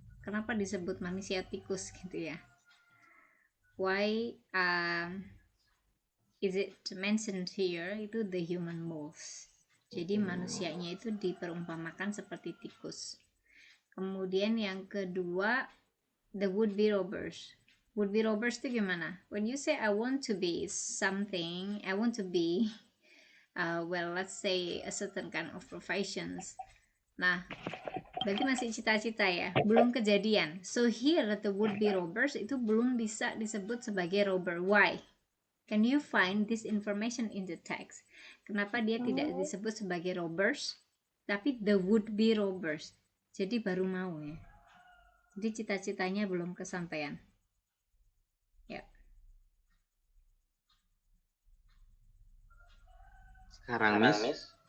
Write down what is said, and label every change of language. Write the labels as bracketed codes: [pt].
[id] Kenapa disebut manusia tikus gitu ya? [en] Why is it mentioned here itu the human mouse? [id] Jadi manusianya itu diperumpamakan seperti tikus. Kemudian yang kedua, [en] the would-be robbers. [id] Would-be robbers itu gimana? [en] When you say I want to be something, I want to be, well, let's say a certain kind of professions. [id] Nah, berarti masih cita-cita ya, belum kejadian. [en] So here the would-be robbers [id] itu belum bisa disebut sebagai [en] robber. Why? Can you find this information in the text? [id] Kenapa dia tidak disebut sebagai robbers, tapi [en] the would-be robbers? [id] Jadi baru mau ya. Jadi cita-citanya belum kesampaian. Ya. Sekarang, Miss.